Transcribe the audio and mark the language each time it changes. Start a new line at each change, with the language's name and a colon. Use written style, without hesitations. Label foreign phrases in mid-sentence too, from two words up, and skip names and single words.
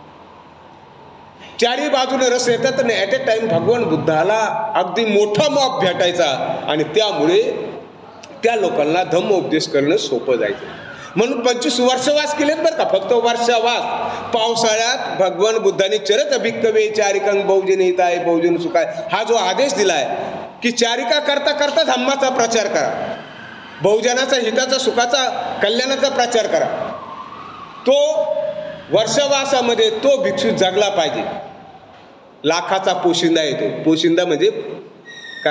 Marathi: चारही बाजूने रस्ते येतात आणि
English: at a time
Marathi: भगवान बुद्धाला अगदी मोठा मॉब भेटायचा आणि त्यामुळे त्या लोकांना धम्मोपदेश करणं सोपं जायचं. म्हणून 25 वर्षवास केलेत बरं का, फक्त वर्षवास. पावसाळ्यात भगवान बुद्धांनी
Pali: चरत भिक्खवे चारिकं बहुजन हिताय बहुजन सुखाय
Marathi: हा जो आदेश दिलाय की चारिका करता करता धम्माचा प्रचार करा, बहुजनाचा हिताचा सुखाचा कल्याणाचा प्रचार करा, तो वर्षवासामध्ये तो भिक्षू जगला पाहिजे. लाखाचा पोशिंदा येतो. पोशिंदा म्हणजे काय?